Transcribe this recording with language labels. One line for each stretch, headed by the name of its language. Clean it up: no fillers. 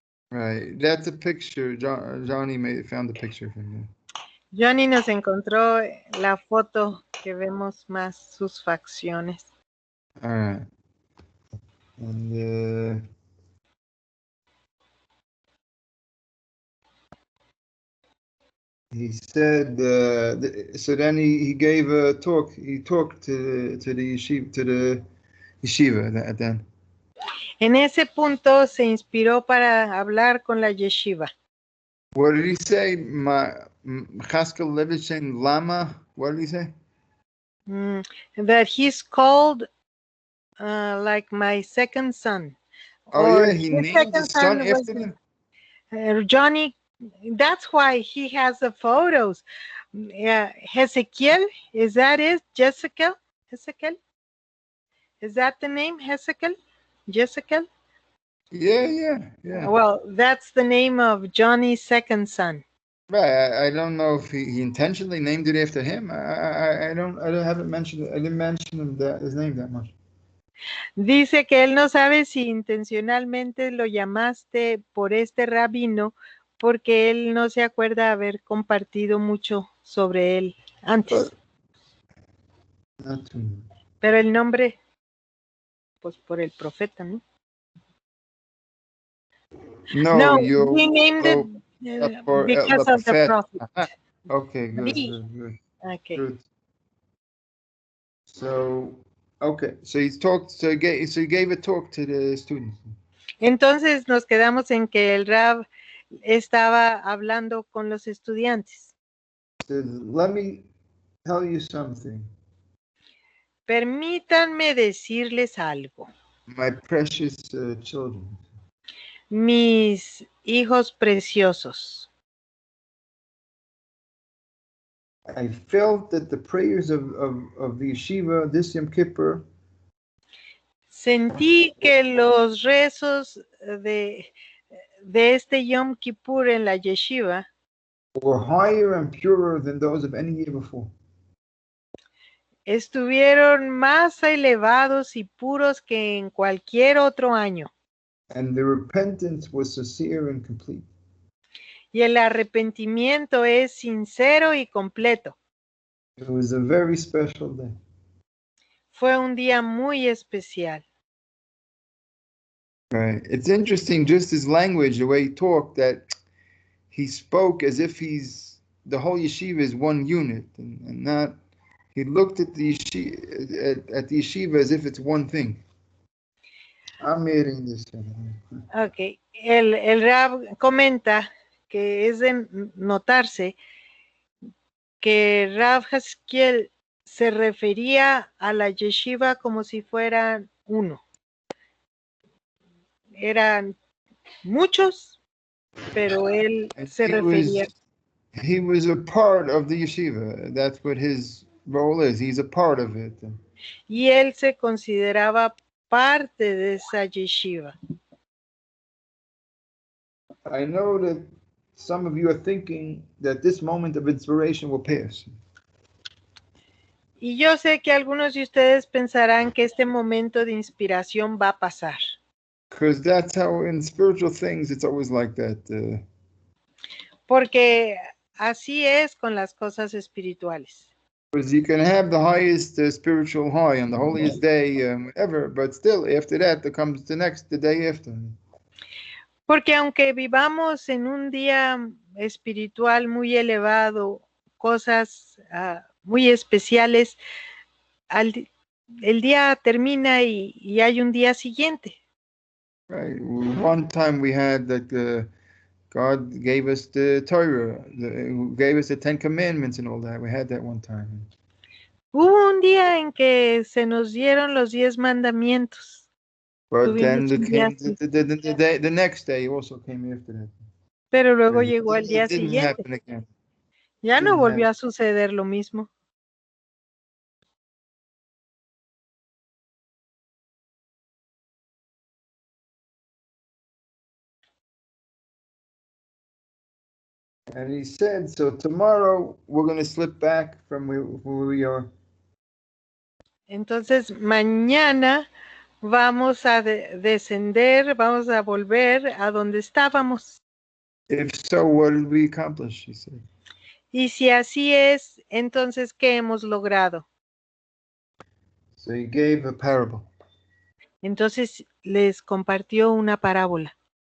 English: Right, that's a picture. Johnny found the picture from there.
Spanish: Johnny nos encontró la foto que vemos más sus facciones.
English: All right. And he said, so then he gave a talk. He talked to the yeshiva then.
Spanish: En ese punto se inspiró para hablar con la yeshiva.
English: What did he say? Chaskel Levitchen Lama. What did he say? That he's called like my second son. Oh yeah, he named his son after him. Johnny. That's why he has the photos. Hezekiel, is that it? Jessica? Hezekiel? Is that the name? Hezekiel? Jessica? Yeah. Well, that's the name of Johnny's second son. Right. I don't know if he intentionally named it after him. I haven't mentioned it. I didn't mention his name that much.
Spanish: Dice que él no sabe si intencionalmente lo llamaste por este rabino, porque él no se acuerda haber compartido mucho sobre él antes. Pero el nombre, pues por el profeta, ¿no?
English: No, he named it because of the prophet. Okay, good. Okay. Good. So he gave a talk to the students.
Spanish: Entonces nos quedamos en que el Rab estaba hablando con los estudiantes.
English: Said, let me tell you something.
Spanish: Permítanme decirles algo.
English: My precious children.
Spanish: Mis hijos preciosos.
English: I felt that the prayers of the yeshiva this Yom Kippur
Spanish: Sentí que los rezos de este Yom Kippur en la yeshiva
English: were higher and purer than those of any year before.
Spanish: estuvieron más elevados y puros que en cualquier otro año.
English: And the repentance was sincere and complete.
Spanish: Y el arrepentimiento es sincero y completo.
English: It was a very special day.
Spanish: Fue un día muy especial.
English: Right. It's interesting, just his language, the way he talked, that he spoke as if the whole yeshiva is one unit, and not. He looked at the yeshiva as if it's one thing. I'm reading this. Okay.
Spanish: El Rab comenta que es de notarse que Rav Haskiel se refería a la yeshiva como si fueran uno. Eran muchos, pero él se refería.
English: He was a part of the yeshiva. That's what his role is. He's a part of it.
Spanish: Y él se consideraba parte de esa yeshiva.
English: I know that some of you are thinking that this moment of inspiration will pass.
Spanish: Y yo sé que algunos de ustedes pensarán que este momento de inspiración va a pasar.
English: Because that's how in spiritual things it's always like that.
Spanish: Porque así es con las cosas espirituales.
English: Because you can have the highest spiritual high on the holiest day ever, but still after that there comes the day after.
Spanish: Porque aunque vivamos en un día espiritual muy elevado, cosas muy especiales, el día termina y hay un día siguiente.
English: Right. One time we had that God gave us the Torah, gave us the 10 Commandments and all that. We had that one time.
Spanish: Hubo un día en que se nos dieron los 10 mandamientos.
English: But then the next day also came after that.
Spanish: Pero luego llegó el día
English: It didn't
Spanish: siguiente.
English: happen again.
Spanish: Ya no volvió a suceder lo mismo.
English: And he said, so tomorrow we're going to slip back from where we are.
Spanish: Entonces, mañana vamos a descender, vamos a volver a donde estábamos.
English: If so, what did we accomplish? He said.
Spanish: Y si así es, entonces, ¿qué hemos logrado?
English: So he gave a parable.
Spanish: Entonces les compartió una parábola.